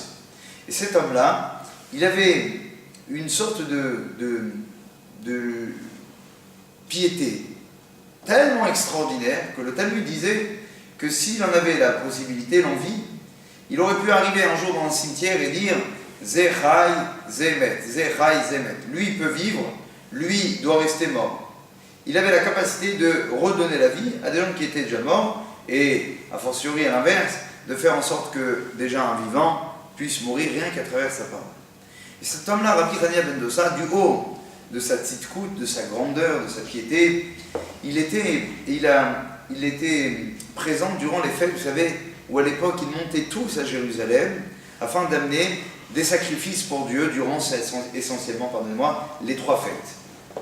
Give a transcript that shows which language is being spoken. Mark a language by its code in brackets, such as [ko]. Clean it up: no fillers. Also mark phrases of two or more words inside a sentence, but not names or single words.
[fr] Et cet homme-là, il avait une sorte de piété tellement extraordinaire que le Talmud disait que s'il en avait la possibilité, l'envie, il aurait pu arriver un jour dans un cimetière et dire [he] זה חי, זה מת, זה חי, זה מת. [fr] Lui, il peut vivre, lui doit rester mort. Il avait la capacité de redonner la vie à des gens qui étaient déjà morts et, [la] a fortiori [fr] à l'inverse, de faire en sorte que déjà un vivant puisse mourir rien qu'à travers sa parole. Et cet homme-là, Rabbi Hanina ben Dossa, du haut de sa tzidkout, de sa grandeur, de sa piété, il était présent durant les fêtes, vous savez, où à l'époque ils montaient tous à Jérusalem afin d'amener des sacrifices pour Dieu durant essentiellement, pardonnez-moi, les 3 fêtes.